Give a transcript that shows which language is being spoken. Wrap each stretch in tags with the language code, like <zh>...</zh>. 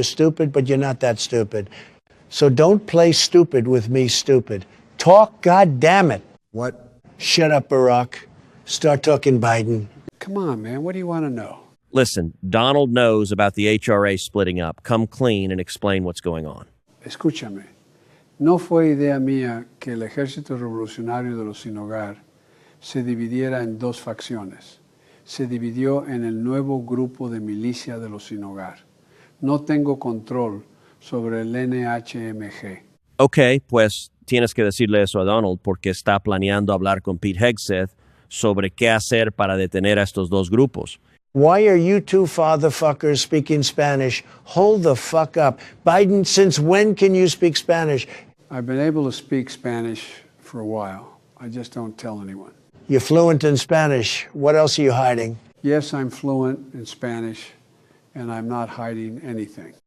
<en>You're stupid, but you're not that stupid. So don't play stupid with me, stupid. Talk, goddammit. What? Shut up, Barack. Start talking Biden. Come on, man. What do you want to know? Listen, Donald knows about the HRA splitting up. Come clean and explain what's going on.</en> <es>Escúchame. No fue idea mía que el Ejército Revolucionario de los Sin Hogar se dividiera en dos facciones. Se dividió en el nuevo grupo de Milicia de los Sin Hogar. No tengo control sobre el NHMG. Ok, pues tienes que decirle eso a Donald porque está planeando hablar con Pete Hegseth sobre qué hacer para detener a estos dos grupos.</es> <en>Why are you two fatherfuckers speaking Spanish? Hold the fuck up. Biden, since when can you speak Spanish? I've been able to speak Spanish for a while. I just don't tell anyone. You're fluent in Spanish. What else are you hiding? Yes, I'm fluent in Spanish, and I'm not hiding anything.</en>